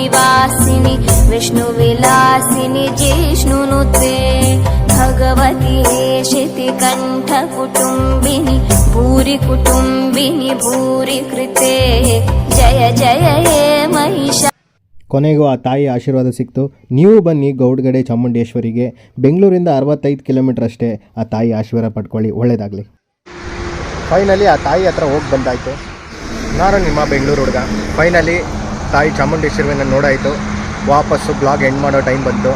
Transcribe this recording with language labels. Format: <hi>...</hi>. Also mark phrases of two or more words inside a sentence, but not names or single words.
<sa>वासिनी विष्णुविलासिनी जिष्णुनुते भगवती हेशिति कंठ कुटुंबिनी भूरि कुटुंबिनी भूरि कृते जय जय हे महिषा.</sa> <kn>ಕೊನೆಗೂ ಆ ತಾಯಿ ಆಶೀರ್ವಾದ ಸಿಕ್ತು. ನೀವು ಬನ್ನಿ ಗೌಡ್ಗೆಡೆ ಚಾಮುಂಡೇಶ್ವರಿಗೆ. ಬೆಂಗಳೂರಿಂದ 65 ಕಿಲೋಮೀಟರ್ ಅಷ್ಟೇ. ಆ ತಾಯಿ ಆಶೀರ್ವಾದ ಪಡ್ಕೊಳ್ಳಿ, ಒಳ್ಳೆಯದಾಗಲಿ. ಫೈನಲಿ ಆ ತಾಯಿ ಹತ್ರ ಹೋಗಿ ಬಂದಾಯಿತು. ನಾನು ನಿಮ್ಮ ಬೆಂಗಳೂರು ಹುಡುಗ. ಫೈನಲಿ ತಾಯಿ ಚಾಮುಂಡೇಶ್ವರಿನ ನೋಡಾಯಿತು. ವಾಪಸ್ಸು</kn> <en>blog end</en> <kn>ಮಾಡೋ ಟೈಮ್ ಬಂತು.</kn>